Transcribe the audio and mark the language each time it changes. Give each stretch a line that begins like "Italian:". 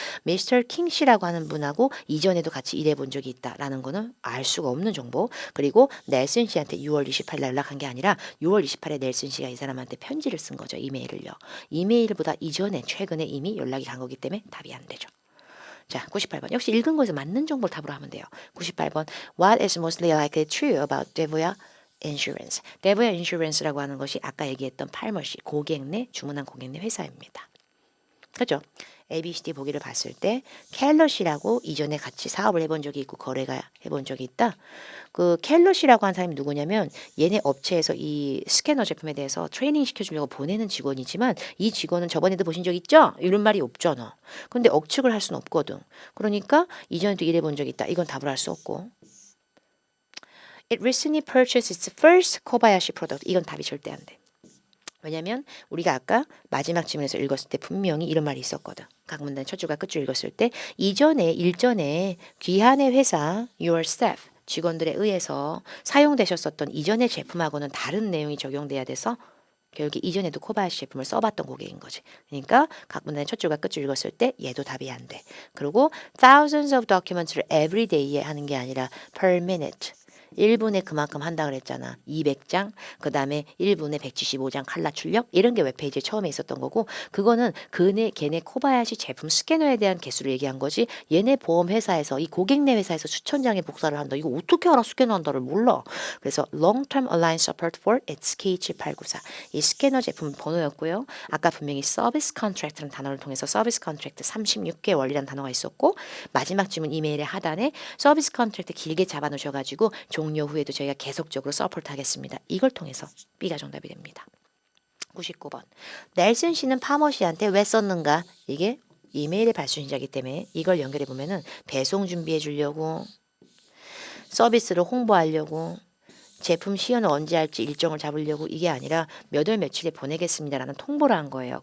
Korean: 미스터 킹 씨라고 하는 분하고 이전에도 같이 일해본 적이 있다라는 거는 알 수가 없는 정보. 그리고 넬슨 씨한테 6월 28일 연락한 게 아니라 6월 28일에 넬슨 씨가 이 사람한테 편지를 쓴 거죠. 이메일을요. 이메일보다 이전에 최근에 이미 연락이 간 거기 때문에 답이 안 되죠. 자, 98번. 역시 읽은 거에서 맞는 정보를 답으로 하면 돼요. 98번.
English: What is mostly likely true about Devoya Insurance?
Korean: Devoya Insurance라고 하는 것이 아까 얘기했던 팔머시 고객 내 주문한 고객 내 회사입니다. 그죠? ABCD 보기를 봤을 때 켈러시라고 이전에 같이 사업을 해본 적이 있고 거래가 해본 적이 있다. 그 켈러시라고 한 사람이 누구냐면 얘네 업체에서 이 스캐너 제품에 대해서 트레이닝 시켜주려고 보내는 직원이지만 이 직원은 저번에도 보신 적 있죠? 이런 말이 없잖아. 근데 억측을 할 수는 없거든. 그러니까 이전에도 일해본 적이 있다. 이건 답을 할 수 없고.
English: It recently purchased its first Kobayashi product.
Korean: 이건 답이 절대 안 돼. 왜냐면 우리가 아까 마지막 지문에서 읽었을 때 분명히 이런 말이 있었거든. 각 문단 첫 줄과 끝줄 읽었을 때 이전에 일전에 귀한의 회사
English: your staff
Korean: 직원들에 의해서 사용되셨었던 이전의 제품하고는 다른 내용이 적용돼야 돼서 결국에 이전에도 코바야시 제품을 써봤던 고객인 거지. 그러니까 각 문단의 첫 줄과 끝줄 읽었을 때 얘도 답이 안 돼. 그리고
English: thousands of documents
Korean: 를
English: every day
Korean: 에 하는 게 아니라
English: per minute.
Korean: 1분에 그만큼 한다 그랬잖아. 200장, 그 다음에 1분에 175장 칼라 출력 이런 게 웹페이지에 처음에 있었던 거고 그거는 걔네 코바야시 제품 스캐너에 대한 개수를 얘기한 거지 얘네 보험회사에서 이 고객네 회사에서 수천 장의 복사를 한다. 이거 어떻게 알아 스캐너 한다를 몰라. 그래서
English: Long-Term Align Support for its
Korean: K7894 이 스캐너 제품 번호였고요. 아까 분명히 서비스 컨트랙트라는 단어를 통해서 서비스 컨트랙트 36개월이라는 단어가 있었고 마지막 주문 이메일의 하단에 서비스 컨트랙트 길게 잡아놓으셔가지고 종료 후에도 저희가 계속적으로 서포트 하겠습니다. 이걸 통해서 B가 정답이 됩니다. 99번. 넬슨 씨는 파머 씨한테 왜 썼는가? 이게 이메일의 발수신자이기 때문에 이걸 연결해 보면은 배송 준비해 주려고 서비스를 홍보하려고 제품 시연을 언제 할지 일정을 잡으려고 이게 아니라 몇 월 며칠에 보내겠습니다라는 통보를 한 거예요.